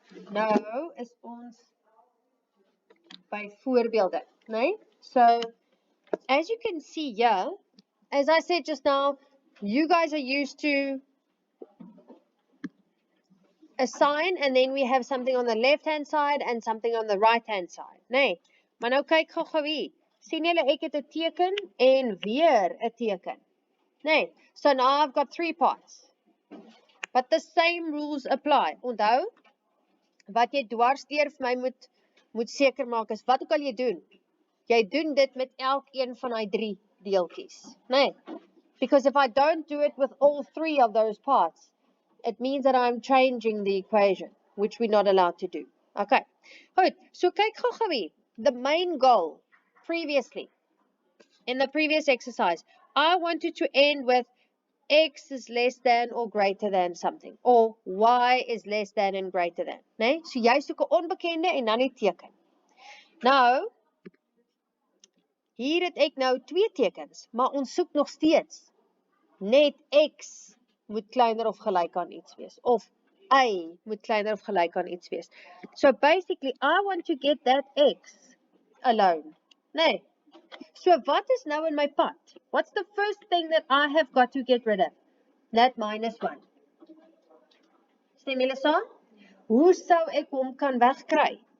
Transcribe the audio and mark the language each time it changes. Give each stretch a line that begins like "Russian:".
Afrikaans: Nou is ons by voorbeelde, né?
English: So, as you can see here, as I said just now, you guys are used to a sign and then we have something on the left-hand side and something on the right-hand side, né?
Afrikaans: Maar nou kyk gou hier. Sien julle ek het 'n teken en weer 'n teken.
English: Nee, so now I've got 3 parts. But the same rules apply.
Afrikaans: Onthou, wat jy dwarsdeur vir my moet seker maak is, wat ook al jy doen doen dit met elkeen van daai 3 deeltjies.
English: Nee, because if I don't do it with all 3 of those parts, it means that I'm changing the equation, which we're not allowed to do. Okay, goed, so kyk gou hier. The main goal, previously, in the previous exercise, I wanted to end with x is less than or greater than something, or y is less than and greater than, nee?
Afrikaans: So jy soek 'n onbekende en dan die teken. Nou, hier het ek nou 2 tekens, maar ons soek nog steeds net x moet kleiner of gelyk aan iets wees, of y moet kleiner of gelyk aan iets wees.
English: So basically, I want to get that x alone, nee? So what is now in my pad? What's the first thing that I have got to get rid of? That minus 1. Stem julle saam?
Afrikaans: Hoe sou ek hom kan wegkry?